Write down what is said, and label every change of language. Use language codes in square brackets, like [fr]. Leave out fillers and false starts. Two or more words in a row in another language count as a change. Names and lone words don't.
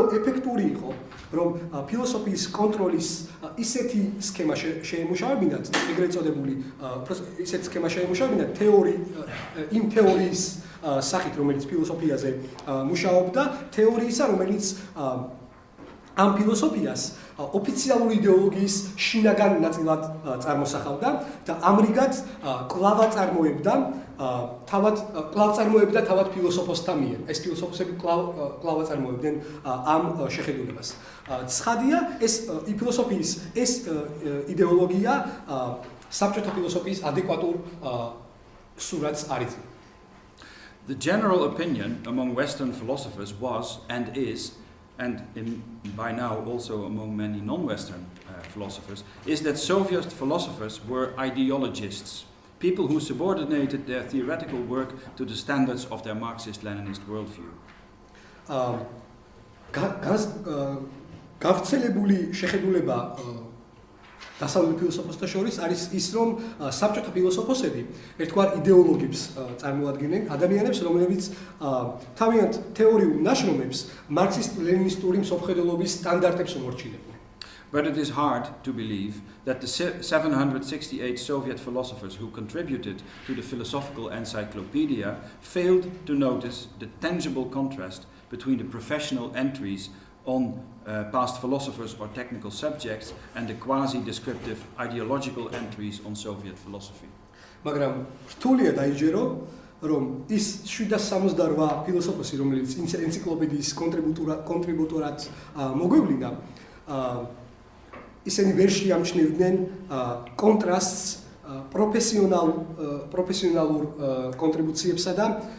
[ka] ეფექტური იყო, რომ ფილოსოფიის კონტროლის ისეთი სქემა შეემუშავებინათ, ეგრეთ წოდებული ისეთი სქემა შეემუშავებინათ იმ თეორიის სახით, რომელიც ფილოსოფიაზე მუშაობდა, თეორიისა, რომელიც ამ ფილოსოფიას ოფიციალური იდეოლოგიის შინაგან ნაწილად წარმოსახავდა და ამრიგად კვლავ წარმოებდა თავად ფილოსოფოსთა მიერ. ეს ფილოსოფოსები კვლავ წარმოებდნენ ამ შეხედულებას. ცხადია, ეს ფილოსოფიის ეს იდეოლოგია საბჭოთა ფილოსოფიის ადეკვატურ სურათს არ იძლევა. [en] The general opinion among Western philosophers was and is, and by now also among many non-Western philosophers, is that Soviet philosophers were ideologists, people who subordinated their theoretical work to the standards of their Marxist-Leninist worldview. [ka] გავრცელებული შეხედულება დასავლურ ფილოსოფოსთა შორის არის ის, რომ საბჭოთა ფილოსოფოსები ერთგვარ იდეოლოგებს წარმოადგენენ, ადამიანებს, რომლებიც თავიანთ თეორიულ ნაშრომებს მარქსისტულ-ლენინისტური მსოფლმხედველობის სტანდარტებს უმორჩილებენ. [en] But it is hard to believe that the 768 Soviet philosophers who contributed to the Philosophical Encyclopedia failed to notice the tangible contrast between the professional entries on past philosophers or technical subjects and the quasi-descriptive ideological entries on Soviet philosophy. [ka] მაგრამ რთულია დაიჯერო, რომ ის 768 ფილოსოფოსი, რომელიც ენციკლოპედიის კონტრიბუტორად მოგვევლინა, ისინი ვერ შეამჩნევდნენ კონტრასტს პროფესიონალურ კონტრიბუციებსა და